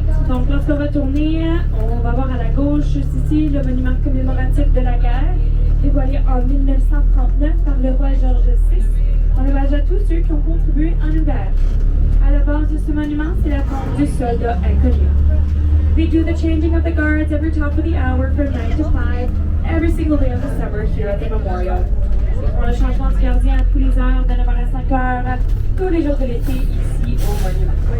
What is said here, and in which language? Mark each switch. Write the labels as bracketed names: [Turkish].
[French] Donc lorsqu'on va tourner, on va voir à la gauche, juste ici, le monument commémoratif de la guerre, dévoilé en 1939 par le roi George VI, en hommage à tous ceux qui ont contribué en hiver. À la base de ce monument, c'est la tombe du soldat inconnu. [English] They do the changing of the guards every top of the hour from 9 to 5, every single day of the summer here at the memorial. [French] Ils font le changement de gardien à tous les heures, de 9h à 5h, tous les jours de l'été, ici au monument.